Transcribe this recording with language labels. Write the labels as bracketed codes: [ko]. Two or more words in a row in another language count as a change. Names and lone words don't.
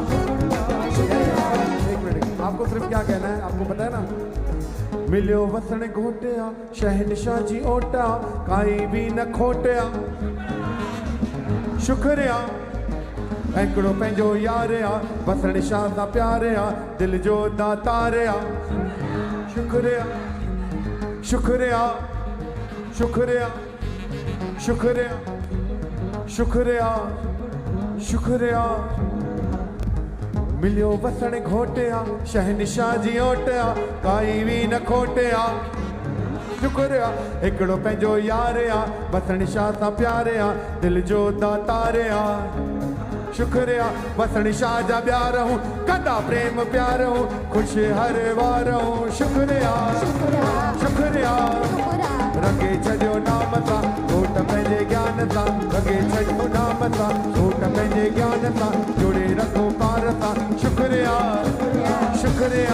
[hi] एक मिनट, आपको सिर्फ क्या कहना है, आपको पता है ना। [sd] मिलियो वतन घोटिया शहनशाह जी ओटिया काई भी न खोटिया शुक्रिया। हिकिड़ो पंहिंजो यार आ वतन शाह दा प्यार आ दिल जो दातार आ शुक्रिया शुक्रिया शुक्रिया शुक्रिया शुक्रिया शुक्रिया। मिलियो वतन घोटिया शहनशाह जी ओटिया काई भी न खोटिया शुक्रिया। हिकिड़ो पंहिंजो यार आ वतन शाह सां प्यार आ दिल जो दातार आ शुक्रिया। वतन शाह जा प्यार हूँ कंदा प्रेम प्यार हूँ खुश हर वार हूँ शुक्रिया शुक्रिया। रंगे छड़ियो नाम था गोट पंहिंजे ज्ञान था रंगे छड़ियो नाम था गोट पंहिंजे ज्ञान था जोड़े रखो पार था शुक्रिया शुक्रिया।